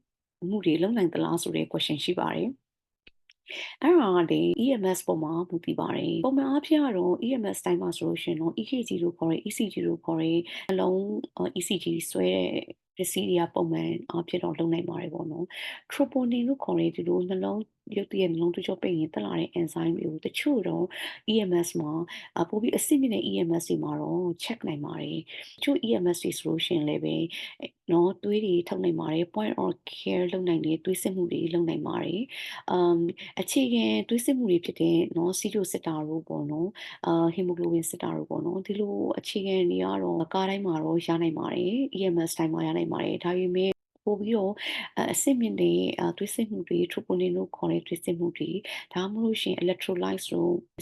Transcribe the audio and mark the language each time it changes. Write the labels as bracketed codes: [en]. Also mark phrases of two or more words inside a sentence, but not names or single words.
[my] မှုတွေလုပ်နိုင်သလားဆိုတဲ့ question ရှိပါတယ်အဲ့ဒါကလေ EMS ပေါ်မှာမူတည်ပါတယ်ပုံမှန်အားဖြင့်ကတော့ EMS တိုင်းမှာဆိုလို့ရှိရင်တော့ EKG လို့ခေါ်တဲ့ ECG လို့ခေါ်တဲ့နှလုံး ECG ဆွဲတဲ့ပစ္စည်းတွေကပုံမှန်အားဖြင့်တော့လုပ်နိုင်ပါတယ်ပေါ့နော် troponin လို့ခေါ်တဲ့ဒီလိုနှလုံးရုပ်တရက်နှလုံးသွေးကြောပိတ်ရင်တက်လာတဲ့ enzyme တွေကိုတချို့တော့ EMS မှာပိုပြီးအဆင့်မြင့်တဲ့ EMS တွေမှာတော့ check နိုင်ပါတယ် တချို့ EMS တွေဆိုလို့ရှိရင်လည်းပဲနော်သွေးတွေထုတ်နိုင်ပါတယ် [en] point of care [my] လုပ်နိုင်တဲ့သွေးစစ်မှုတွေလုပ်နိုင်ပါတယ်အခြေခံသွေးစစ်မှုတွေဖြစ်တဲ့နော်ဆီတိုစစ်တာတို့ပေါ့နော်ဟီမိုကလိုဘင်စစ်တာတို့ပေါ့နော်ဒီလိုအခြေခံတွေကတော့ကားတိုင်းမှာတော့ရနိုင်ပါတယ် EMS တိုင်းမှာရနိုင်ပါတယ်ဒါပေမဲ့ပို့ပြီးတော့အဆင့်မြင့်တဲ့သွေးစစ်မှုတွေ troponin လို့ခေါ်တဲ့သွေးစစ်မှုတွေဒါမှမဟုတ်ရှင် electrolytes တို့တ